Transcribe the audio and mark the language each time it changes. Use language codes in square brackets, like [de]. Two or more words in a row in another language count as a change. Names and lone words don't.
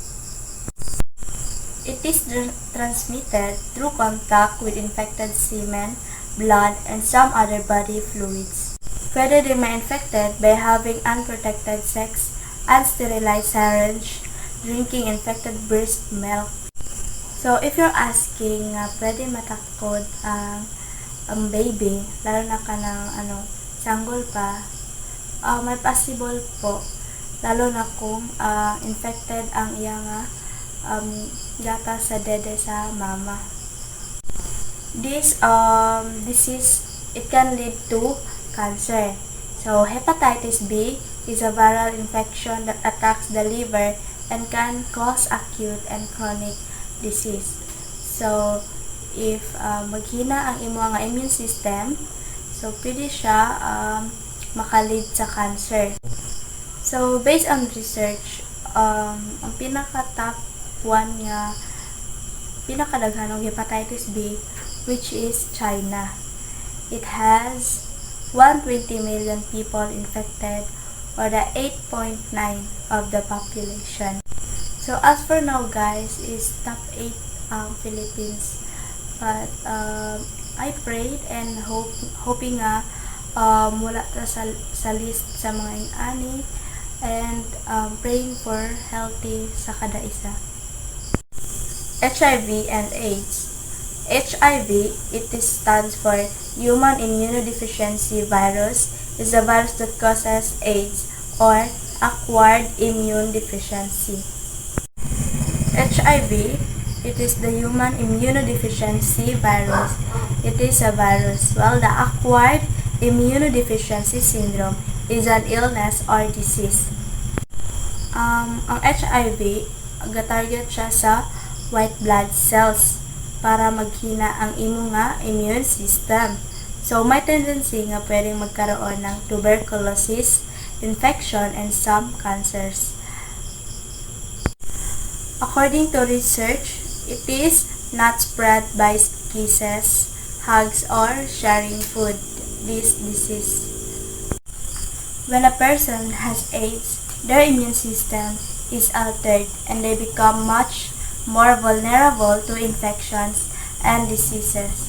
[en] It is transmitted through contact with infected semen, blood, and some other body fluids. Further, they may infected by having unprotected sex, unsterilized syringe, drinking infected breast milk. So, if you're asking, [ceb] pwede matakot ang baby, lalo na ka ng sanggol pa, may possible po, lalo na kung infected ang iyang gatas sa dede sa mama. [en] This disease, it can lead to cancer. So, hepatitis B is a viral infection that attacks the liver and can cause acute and chronic disease. [ceb] So, if maghina ang imong [en] immune system, [ceb] so pwede siya makalid sa cancer. So, [en] based on research, [ceb] ang pinaka-top 1 nga pinakadaghanong hepatitis B, [en] which is China. It has 120 million people infected, or the 8.9 of the population. So as for now guys, is top 8 Philippines. But I prayed and hoping [ceb] nga mula ta sa list sa mga ani, [en] and praying for healthy sa kada isa. HIV and AIDS. HIV, it stands for Human Immunodeficiency Virus, is a virus that causes AIDS or acquired immune deficiency. HIV, it is the Human Immunodeficiency Virus. It is a virus, while the acquired immunodeficiency syndrome is an illness or disease. [ceb] Ang HIV, ga-target siya sa [en] white blood cells [ceb] para maghina ang imo nga [en] immune system. [tl] So, may tendency nga pwedeng magkaroon ng tuberculosis, infection, [en] and some cancers. According to research, it is not spread by kisses, hugs, or sharing food, this disease. When a person has AIDS, their immune system is altered and they become much more vulnerable to infections and diseases.